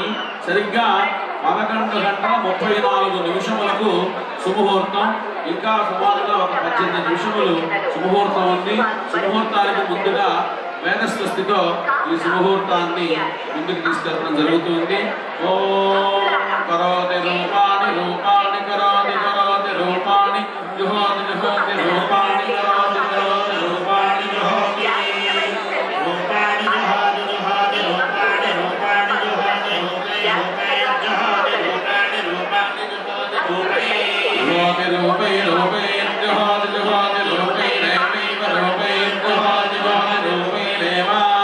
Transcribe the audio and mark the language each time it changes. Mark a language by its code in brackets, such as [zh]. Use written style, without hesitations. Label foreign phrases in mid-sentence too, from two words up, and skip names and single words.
[te] సరిగ్గా 11:34 సుముహూర్తం. ఇంకా సుమారుగా ఒక 18 నిమిషములు సుముహూర్తం ఉంది. సుముహూర్తానికి ముందుగా వేదస్వస్తితో ఈ సుముహూర్తాన్ని ముందుకు తీసుకెళ్ళడం జరుగుతుంది. [sa] ఓం కరోతి రూపాణి రూపాణి కరోతి కరోతి రూపాణి జుహోతి జుహోతి రూపాణి కరోతి కరోతి రూపాణి జుహోతి రూపాణి జుహోతి జుహోతి రూపాణి రూపాణి జుహోతి రూపే రూపే జుహోతి రూపాణి రూపాణి జుహోతి రూపే రూపే రూపే రూపే జుహోతి జుహోతి రూపే రేపే రూపే జుహోతి జుహోతి రూపే రేవా